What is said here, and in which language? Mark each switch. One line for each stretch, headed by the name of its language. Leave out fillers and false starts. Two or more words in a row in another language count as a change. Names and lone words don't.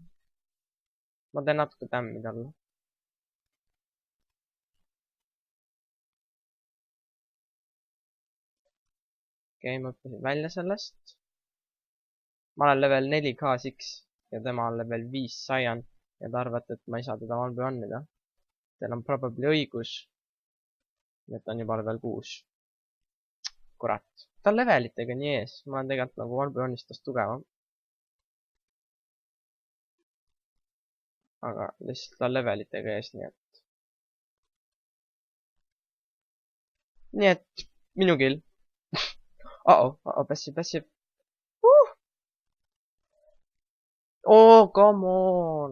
Estonian: Ma teen natuke tämmi talle. Okei, ma õppisin välja sellest. Ma olen level 4 K6 ja tema on level 5 Saiyan ja te arvate, et ma ei saa teda one-by-one-ida. Teil on probably õigus. Nüüd on juba level 6. Kurat. Ta on levelitega nii ees. Ma olen tegelikult nagu one-by-one-istas tugevam. Aga lihtsalt ta on levelitega ees, nii et. Nii et minu kill. Pässib.
English: Oh, come on.